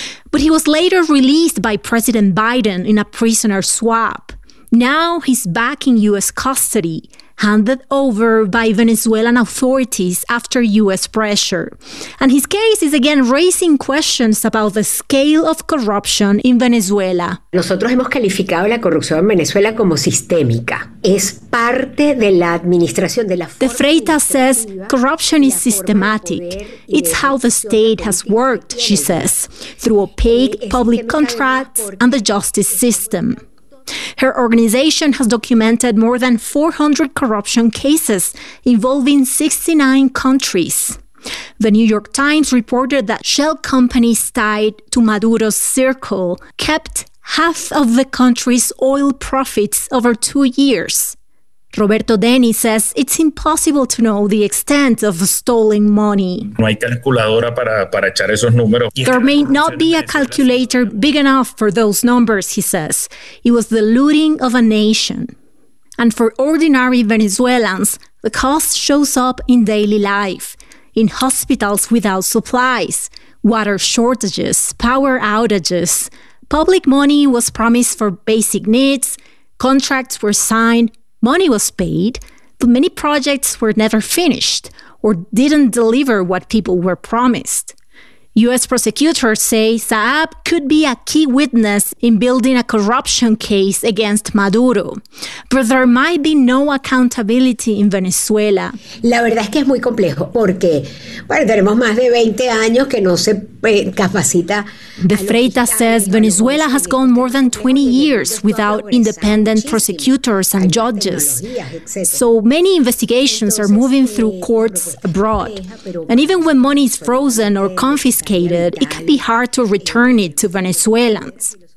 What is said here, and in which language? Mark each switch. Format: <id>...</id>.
<en>But he was later released by President Biden in a prisoner swap. Now he's back in US custody, handed over by Venezuelan authorities after U.S. pressure. And his case is again raising questions about the scale of corruption in Venezuela.</en> <es>Nosotros hemos calificado la corrupción en Venezuela como sistémica. Es parte de la administración de la</es> <en>forma. De Freitas says corruption is systematic. It's how the state has worked, she says, through opaque public contracts and the justice system. Her organization has documented more than 400 corruption cases involving 69 countries. The New York Times reported that shell companies tied to Maduro's circle kept half of the country's oil profits over 2 years. Roberto Deni says it's impossible to know the extent of stolen money.</en> <es>No hay calculadora para echar esos números.</es> <en>There may not be a calculator big enough for those numbers, he says. It was the looting of a nation. And for ordinary Venezuelans, the cost shows up in daily life, in hospitals without supplies, water shortages, power outages. Public money was promised for basic needs, contracts were signed, money was paid, but many projects were never finished or didn't deliver what people were promised. U.S. prosecutors say Saab could be a key witness in building a corruption case against Maduro, but there might be no accountability in Venezuela.</en> <es>La verdad es que es muy complejo porque, bueno, tenemos más de 20 años que no se capacita.</es> <en>De Freitas says Venezuela has gone more than 20 years without independent prosecutors and judges, so many investigations are moving through courts abroad. And even when money is frozen or confiscated, it can be hard to return it to Venezuelans.</en>